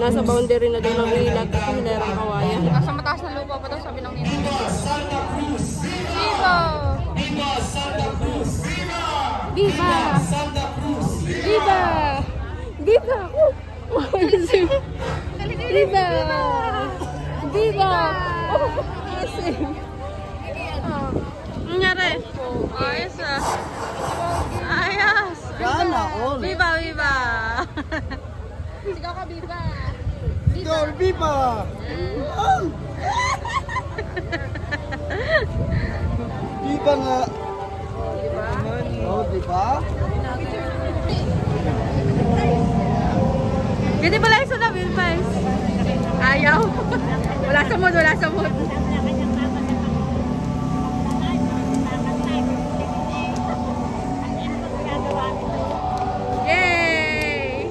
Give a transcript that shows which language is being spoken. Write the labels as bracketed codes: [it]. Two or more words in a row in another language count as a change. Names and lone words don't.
[tl] Nasa boundary na doon ng ilag at hilerang kawayan. Nasa mataas na lupa pa daw, sabi ng nina. [es] Viva Santa Cruz! Viva! Viva Santa Cruz! Viva! Santa Cruz! Viva! Viva! Viva! Viva! [tl] Oh, kasi. Nangyari? Ayos ah. Ayos! Sana all. [es] Viva! Viva! [tl] Sigaw ka, [es] Viva. Gol, viva! [tl] Viva nga! Oh, diba? Ganti pala yung sa Bill Pies. Ayaw. Wala sa mood, wala sa mood. Yay!